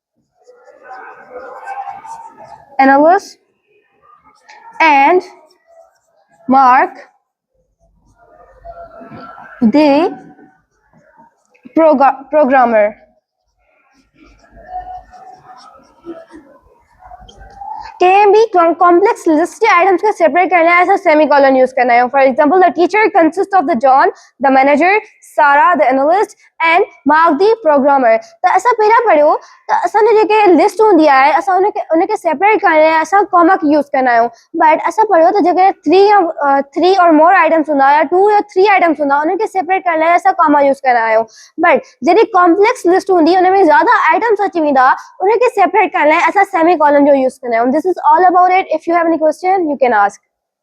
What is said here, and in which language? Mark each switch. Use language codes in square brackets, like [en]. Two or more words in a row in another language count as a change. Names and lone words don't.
[en] and Mark, the programmer. [hi] कहीं भी [en] complex list [hi] के आइटम्स को सेपरेट करना है ऐसा [en] semicolon use [hi] करना है [en] for example the teacher consist of the John the manager Sara the analyst and Mark the programmer [sd] तो ऐसा पहला पढ़ो तो असाने जेके लिस्ट होंदी है असा उनके सेपरेट करना है ऐसा [en] comma use [sd] करना है बट ऐसा पढ़ो तो जेके 3 और [en] more items [sd] होंदा या 2 या 3 आइटम्स होंदा उनके सेपरेट करना है ऐसा [en] comma use [sd] करना है बट जेडी [en] complex list [sd] होंदी उनमें ज्यादा आइटम्स अची वेंदा उनके सेपरेट करना है ऐसा सेमीकोलन जो यूज करना है [en] this is all about it. If you have any question, you can ask.